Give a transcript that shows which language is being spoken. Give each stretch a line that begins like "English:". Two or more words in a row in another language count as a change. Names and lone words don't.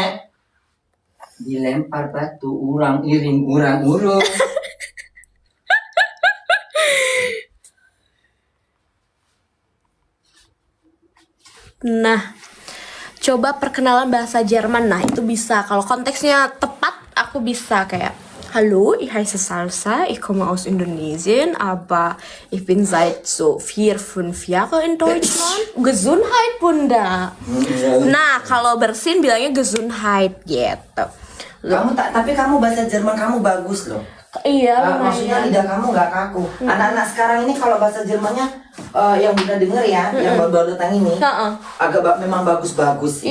Indonesian: Dilempar batu urang iring urang urung. Nah, coba perkenalan bahasa Jerman. Nah, itu bisa. Kalau konteksnya tepat, aku bisa kayak
German: Hallo, ich heiße Salsa, ich komme aus Indonesien, aber ich bin seit so 4-5 Jahre in Deutschland. Gesundheit,
Indonesian: Bunda. Nah, kalau bersin bilangnya Gesundheit gitu. Tapi kamu bahasa Jerman kamu bagus loh. Iya, maksudnya lidah kamu nggak kaku. Anak-anak sekarang ini kalau bahasa Jermannya yang Bunda denger ya, yang baru datang ini, memang bagus-bagus.